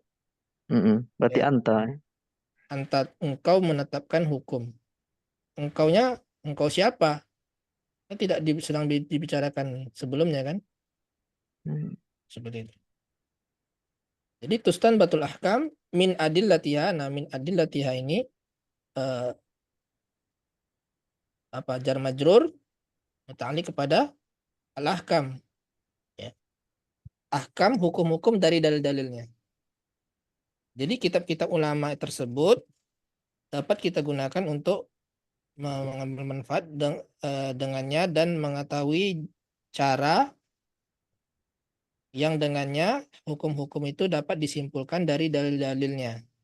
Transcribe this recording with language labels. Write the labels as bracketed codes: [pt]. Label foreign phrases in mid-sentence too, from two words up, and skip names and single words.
[id] Berarti ya, anta. engkau menetapkan hukum. Engkau siapa? Kan tidak sedang dibicarakan sebelumnya kan? Hmm. Seperti itu. Jadi [ar] تستنبط الأحكام من أدلتها. [id] Nah, [ar] من أدلتها [id] ini eh, [ar] جار مجرور متعلق [id] kepada al-ahkam. Ya. Ahkam hukum-hukum dari dalil-dalilnya. Jadi kitab-kitab ulama tersebut dapat kita gunakan untuk mengambil manfaat dengannya dan mengetahui cara yang dengannya hukum-hukum itu dapat disimpulkan dari dalil-dalilnya.